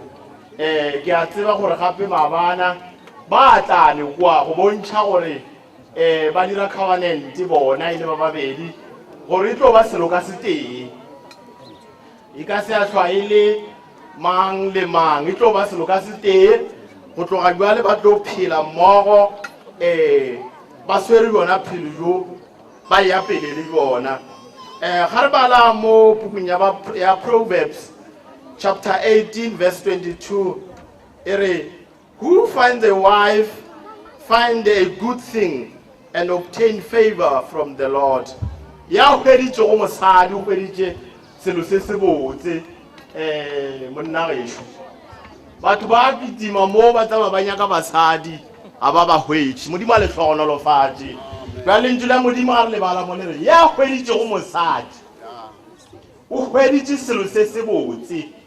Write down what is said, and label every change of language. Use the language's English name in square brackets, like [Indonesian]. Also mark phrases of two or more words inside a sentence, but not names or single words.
[Northern Sotho] Ke a tseba gore gape maabana ba tla le kwa go bontšha gore ba dira covenant bona ile ba babedi gore e tlo ba selo ka se tee e ka se a hlwa ile mang le mang e tlo ba selo ka se tee go tloga jwale ba tlo phela mmogo ba swere bona phelo jo ba ya pele le bona. Ga re bala mo pukung ya Proverbs [English] chapter 18 verse 22 [Northern Sotho] e re [English] who finds a wife find a good thing and obtain favor from the Lord. [Northern Sotho] Ya hweditše go mosadi o hweditše selo se se botse monna gešo batho ba kitima mo ba tsama ba nyaka basadi a ba ba hwetše modimo a le hlogonolofatše jwa lentšu la modimo ga re lebala mo le re ya hweditše go mosadi o hweditše selo se se botse.